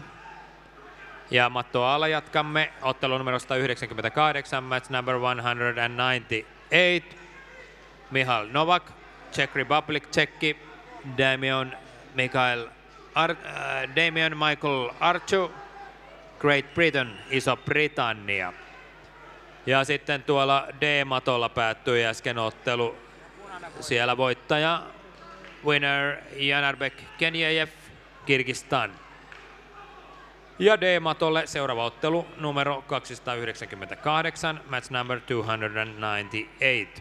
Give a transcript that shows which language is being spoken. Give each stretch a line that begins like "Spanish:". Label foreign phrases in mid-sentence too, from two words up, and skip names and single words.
Finnish: Ja mattoa alla jatkamme ottelu numero 198,
English: match number 198. Michal Novak, Czech Republic, Tsekki. Damian Michael Archu, Great Britain,
Finnish: Iso-Britannia. Ja sitten tuolla D-matolla päättyi äsken ottelu. Siellä voittaja, winner Janarbek Kenjejev, Kirgistan. Ja D-matolle seuraava ottelu numero 298,
English: match number 298.